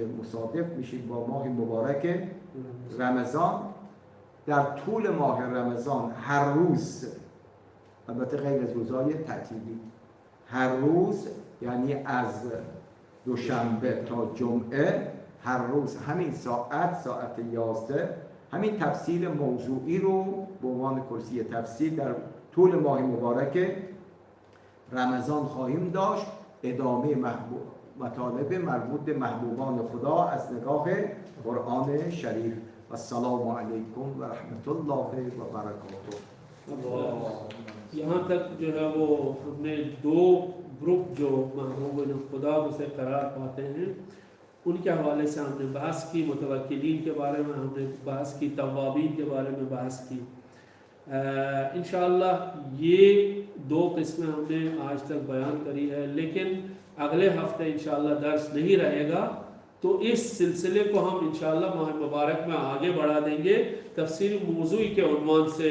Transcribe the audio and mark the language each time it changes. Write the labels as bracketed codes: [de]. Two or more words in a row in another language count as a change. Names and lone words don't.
[fa] مصادف میشید با ماه مبارک رمضان، در طول ماه رمضان هر روز، البته غیر از روزهای تعطیلی، هر روز یعنی از دوشنبه تا جمعه، هر روز همین ساعت 11 همین تفسیر موضوعی رو به عنوان کرسی تفسیر در طول ماه مبارک رمضان خواهیم داشت. ادامه مطالب مربوط به محبوبان خدا از نگاه قرآن شریف. [ar] السلام علیکم و رحمت الله و برکاته. [ur] یہاں تک جو ہے وہ ہم نے دو گروپ جو محبوب خدا سے قرار پاتے ہیں ان کے حوالے سے ہم نے بحث کی، متوکلین کے بارے میں ہم نے بحث کی، توابین کے بارے میں بحث کی. انشاءاللہ یہ دو قسمیں ہم نے آج تک بیان کری ہے، لیکن اگلے ہفتے انشاءاللہ درس نہیں رہے گا، تو اس سلسلے کو ہم انشاءاللہ ماہ مبارک میں آگے بڑھا دیں گے تفسیر موضوعی کے عنوان سے.